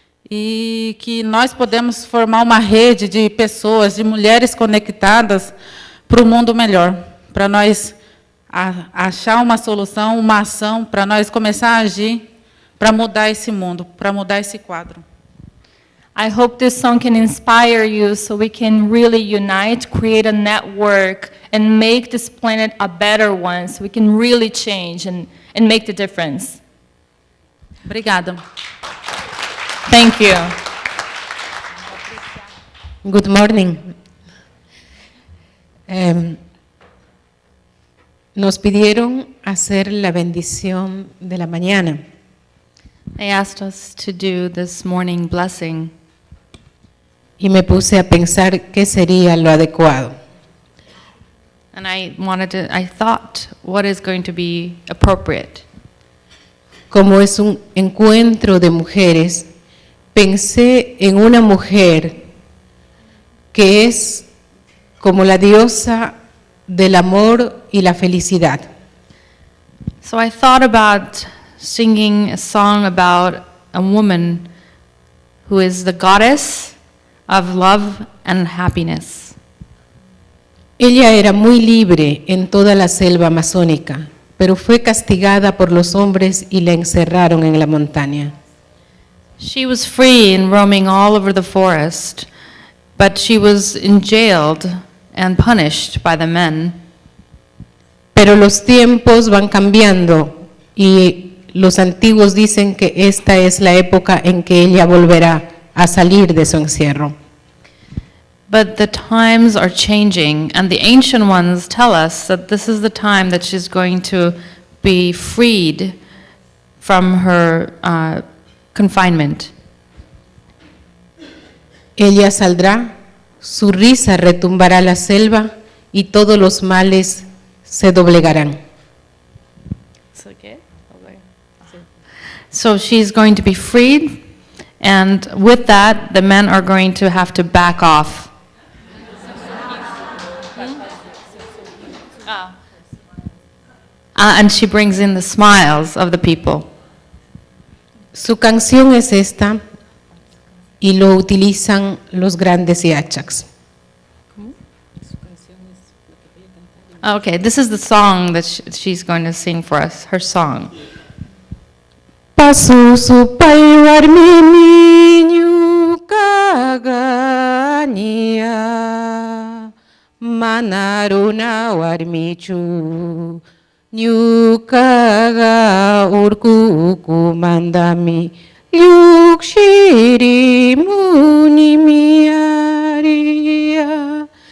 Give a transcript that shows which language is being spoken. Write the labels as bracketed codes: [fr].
[pt] e que nós podemos formar uma rede de pessoas, de mulheres conectadas para o mundo melhor, para nós achar uma solução, uma ação, para nós começar a agir, para mudar esse mundo, para mudar esse quadro. [en] I hope this song can inspire you so we can really unite, create a network, and make this planet a better one, so we can really change and make the difference. [pt] Obrigada. [en] Thank you. Good morning. [es] Nos pidieron hacer la bendición de la mañana. [en] They asked us to do this morning blessing, [es] Y me puse a pensar qué sería lo adecuado. [en] and I thought, what is going to be appropriate? [es] Como es un encuentro de mujeres, pensé en una mujer que es como la diosa del amor y la felicidad. [en] So I thought about singing a song about a woman who is the goddess of love and happiness. [es] Ella era muy libre en toda la selva amazónica, pero fue castigada por los hombres y la encerraron en la montaña. [en] She was free and roaming all over the forest, but she was jailed and punished by the men. [es] Pero los tiempos van cambiando y los antiguos dicen que esta es la época en que ella volverá a salir de su encierro. [en] But the times are changing, and the ancient ones tell us that this is the time that she's going to be freed from her confinement. [es] Ella saldrá, su risa retumbará la selva y todos los males se doblegarán. [en] So she's going to be freed, and with that, the men are going to have to back off. And she brings in the smiles of the people. [es] Su canción es esta y lo utilizan los grandes yachaks. [en] Okay, this is the song that she's going to sing for us, her song. [qu] Pasusupai warminiñu kagania manaruna warmichu nyukaga urkuku mandami yukshiri munimiaria